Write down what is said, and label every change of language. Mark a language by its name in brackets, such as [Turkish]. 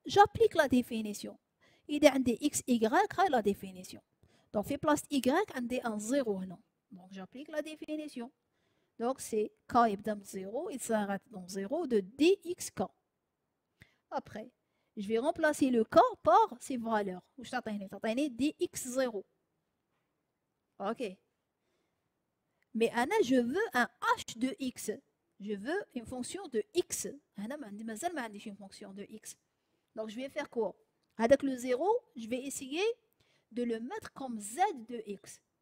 [French] J'applique la définition. [Arabic] إذا عندي [French] x, y, هاي la définition. Donc [Arabic] في [French] place y عندي un 0 هنا. Donc j'applique la définition. Donc c'est k [Arabic] يبدا من [French] 0, il s'arrête dans 0 de dxk. Après, je vais remplacer le k par ses valeurs. [Arabic] واش تعطيني؟ تعطيني dx0. [French] Ok. Mais Anna, je veux un h de x. Je veux une fonction de x. Anna, une fonction de x. Donc je vais faire quoi? Avec le 0, je vais essayer de le mettre comme z de x.